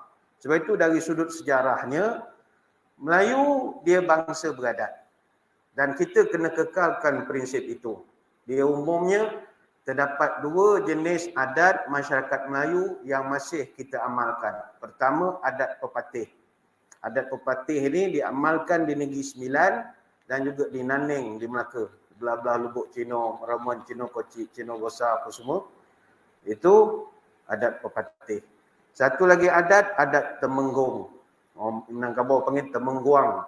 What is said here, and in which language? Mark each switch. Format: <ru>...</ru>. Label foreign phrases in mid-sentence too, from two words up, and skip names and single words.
<ms>Sebab itu dari sudut sejarahnya, Melayu dia bangsa beradat. Dan kita kena kekalkan prinsip itu. Dia umumnya terdapat 2 jenis adat masyarakat Melayu yang masih kita amalkan. Pertama, adat pepatih. Adat pepatih ini diamalkan di Negeri Sembilan dan juga di Nanning, di Melaka. Belah-belah Lubuk Cino, Ramuan Cino, Kocik, Cino Gosa, apa semua. Itu adat pepatih. Satu lagi adat Temenggung. Minangkabau panggil Temengguang.</ms>